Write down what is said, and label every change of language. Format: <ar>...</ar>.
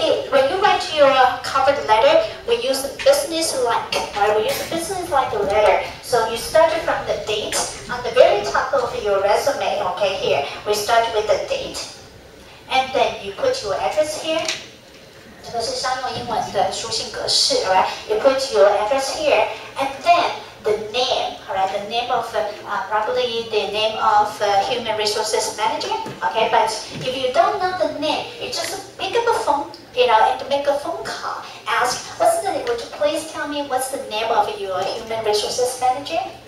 <en>When you write your cover letter, we use business-like. Right? We use business-like letter. So you start from the date on the very top of your resume. Okay, here we start with the date, and then you put your address here.</en> <zh>这个是商用英文的书信格式 ，alright?</zh> <en>You put your address here, and then the name, alright? The name of probably the name of Human Resources Manager, okay? But if you don't know the name, you just pick up a phone, and make a phone call. Ask, would you please tell me what's the name of your Human Resources Manager?</en>